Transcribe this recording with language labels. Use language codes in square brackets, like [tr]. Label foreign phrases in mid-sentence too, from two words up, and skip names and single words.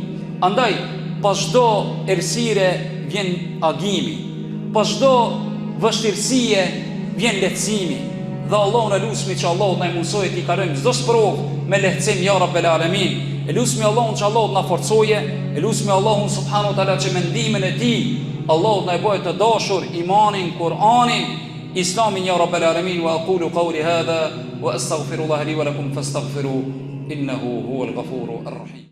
[sq] Andaj pas çdo errësire vjen agimi, pas çdo vështirësie vjen lehtësimi. Dhe Allahu na lusmi që Allahu na mësojë të kalojmë çdo sprovë me lehtësim [ar] يا رب العالمين. [sq] E lusmi Allahun që Allahu na forcoje, e lusmi Allahun [ar] سبحانه وتعالى [sq] që me ndihmën e tij Allahu na bëjë të dashur imanin, Kur'anin, Islamin [ar] يا رب العالمين. وأقول قولي هذا وأستغفر الله لي ولكم فاستغفروا إنه هو الغفور الرحيم.